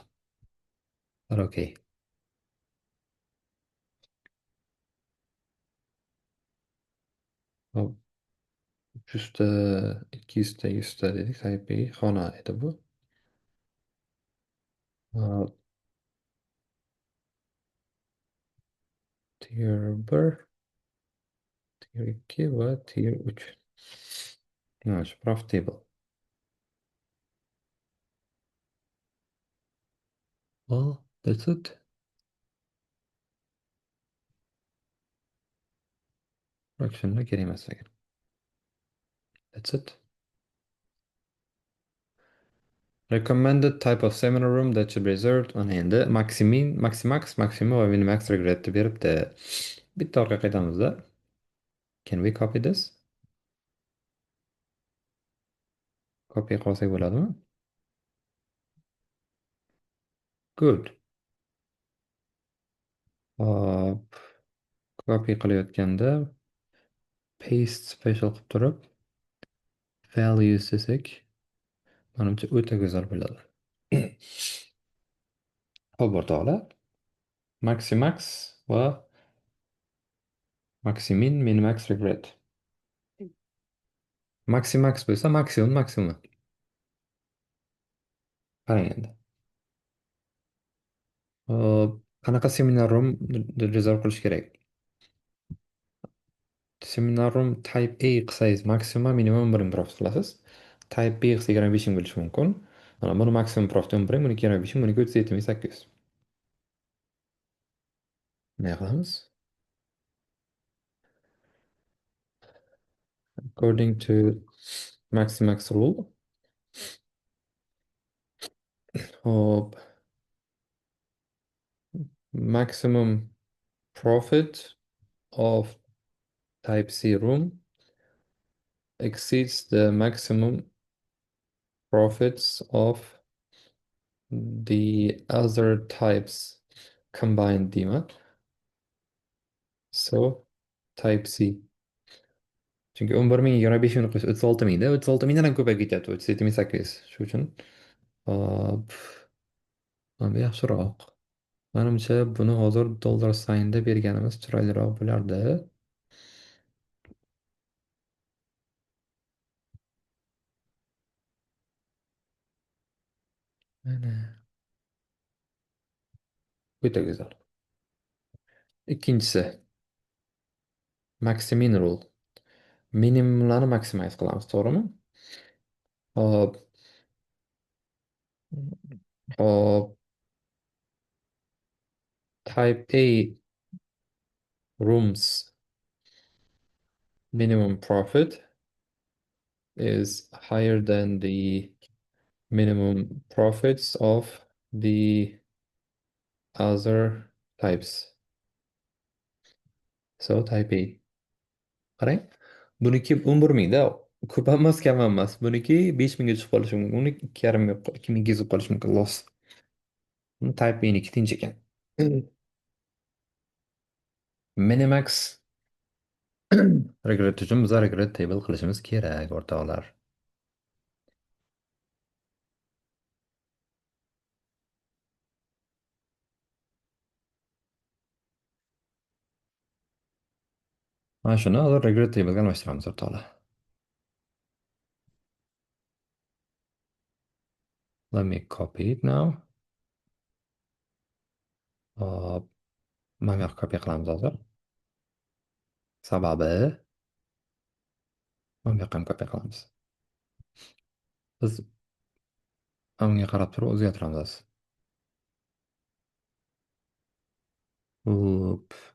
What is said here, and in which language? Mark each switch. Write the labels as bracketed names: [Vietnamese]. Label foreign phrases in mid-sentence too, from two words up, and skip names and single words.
[Uzbek] Okey. Hop, 300 ta, 200 ta, 100 ta dedik. Type xona edi bu. Hop, [English] tier 1, tier 2 [Uzbek] va [English] tier 3. [Uzbek] Mana shu profitable. [English] Well, that's it. [Uzbek] Fractionlar kerak emas ekan. [English] That's it. Recommended type of seminar room that should be reserved. [Uzbek] Mana endi Maximax, Maxima va Minimax regret deb beribdi. Bitta orqa qaytamizda. [English] Can we copy this? [Uzbek] Copy qilsak bo'ladimi? [English] Good. [Uzbek] copy qilayotganda [English] paste special [Uzbek] qilib turib values desak, manimcha o'ta go'zal bo'ladi. Xo'p o'rtoqlar, maximax va maximin, minimax, regret. Maximax bo'lsa maksimum maksimumi. Qarang endi. Hop, qanaqa [English] seminar room [Uzbek] rezerv qilish kerak? [English] Seminar room type A [Uzbek] qilsangiz maksimum minimum 1 profit qilasiz. [English] Type B [Uzbek] qilsa 25 ming bo'lishi mumkin. Mana buni maksimum profit 11, buniki 25 ming, buniki 37,800. Ne qilamiz? [English] According to Maximax rule. Hop, maximum profit of type C room exceeds the maximum profits of the other types combined deyman. So type C. [Uzbek] Chunki 11 ming 25 ming qo'shib 36 mingda 36 mingdan ham ko'payib ketyapti. 37,800. Shu uchun hop, mana bu yaxshiroq. Manimcha buni hozir dollar saynda berganimiz chiroyliroq bo'lardi. Mana o'ta go'zal. Ikkinchisi [English] maximin rule. [Uzbek] Minimumlarni maximize qilamiz, to'g'rimi? Hop, hop, [English] type A rooms minimum profit is higher than the minimum profits of the other types. So type A. [Uzbek] Qarang. Buniki 11 mingda ko'p emas, kam emas. Buniki 5 mingga tushib qolishi mumkin. Uni 2,5 ming, 2 mingga yetib qolishi mumkin loss. [English] Type A [Uzbek] niki tinch ekan. [English] Minimax regret [Uzbek] uchun biz [English] regret table [Uzbek] qilishimiz kerak, o'rtoqlar. Mana shuni hozir [English] regret table'ga [Uzbek] almashtiramiz, o'rtoqlar. [English] Let me copy it now. [Uzbek] Hop, mana bu yoqqa copy qilamiz hozir. Sababi mana bu yoqqa ham copy qilamiz. Biz unga qarab turib o'zgartiramiz. Hop.